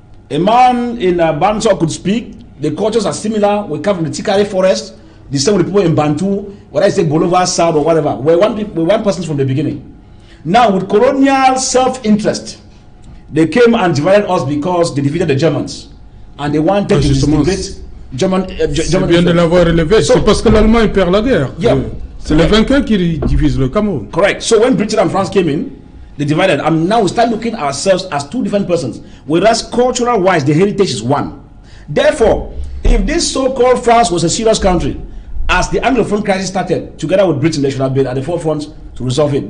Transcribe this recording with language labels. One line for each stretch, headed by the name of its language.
English: A man in Bantu could speak, the cultures are similar, we come from the Tikari forest, the same with the people in Bantu, whether I say Bolivar South or whatever, we're one person from the beginning. Now, with colonial self-interest, they came and divided us because they defeated the Germans. And they wanted to disintegrate German.
French: C'est bien de l'avoir relevé. C'est parce que l'Allemagne perd la guerre.
English: Yeah.
French: C'est les vainqueurs qui divisent le Cameroun.
English: Correct. So when Britain and France came in, they divided. And now we start looking at ourselves as two different persons. Whereas cultural-wise, the heritage is one. Therefore, if this so-called France was a serious country, as the Anglophone crisis started, together with Britain, they should have been at the forefront to resolve it.